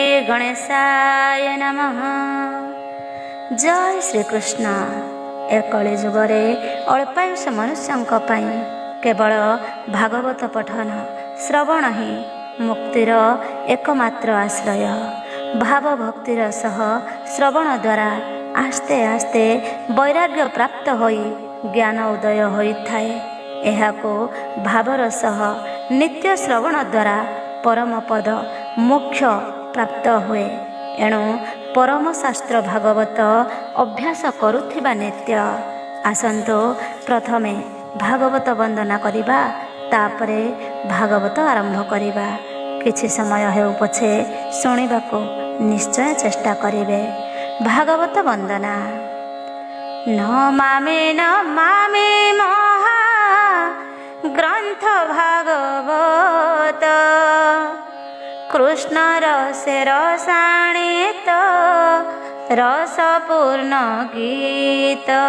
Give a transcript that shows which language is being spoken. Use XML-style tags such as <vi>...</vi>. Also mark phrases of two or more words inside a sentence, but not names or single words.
<sa>गणेशाय नमः। जय श्री कृष्ण।</sa> <or>ଏ କଳି ଯୁଗରେ ଅଳ୍ପାୟୁଷ ମନୁଷ୍ୟଙ୍କ କେବଳ ଭାଗବତ ପଠନ ଶ୍ରବଣ ହିଁ ମୁକ୍ତିର ଏକମାତ୍ର ଆଶ୍ରୟ। ଭାବ ଭକ୍ତିର ସହ ଶ୍ରବଣ ଦ୍ୱାରା ଆସ୍ତେ ଆସ୍ତେ ବୈରାଗ୍ୟ ପ୍ରାପ୍ତ ହୋଇ ଜ୍ଞାନ ଉଦୟ ହୋଇଥାଏ। ଏହାକୁ ଭାବର ସହ ନିତ୍ୟ ଶ୍ରବଣ ଦ୍ୱାରା ପରମ ପଦ ମୋକ୍ଷ ପ୍ରାପ୍ତ ହୁଏ। ଏଣୁ ପରମ ଶାସ୍ତ୍ର ଭାଗବତ ଅଭ୍ୟାସ କରୁଥିବା ନିତ୍ୟ। ଆସନ୍ତୁ ପ୍ରଥମେ ଭାଗବତ ବନ୍ଦନା କରିବା, ତାପରେ ଭାଗବତ ଆରମ୍ଭ କରିବା। କିଛି ସମୟ ହେଉ ପଛେ ଶୁଣିବାକୁ ନିଶ୍ଚୟ ଚେଷ୍ଟା କରିବେ। ଭାଗବତ ବନ୍ଦନା। ନମାମି ନମାମି ମହା ଗ୍ରନ୍ଥ ଭାଗବତ, କୃଷ୍ଣ ରସେ ରସାୟନିତ ରସପୂର୍ଣ୍ଣ ଗୀତ।</or>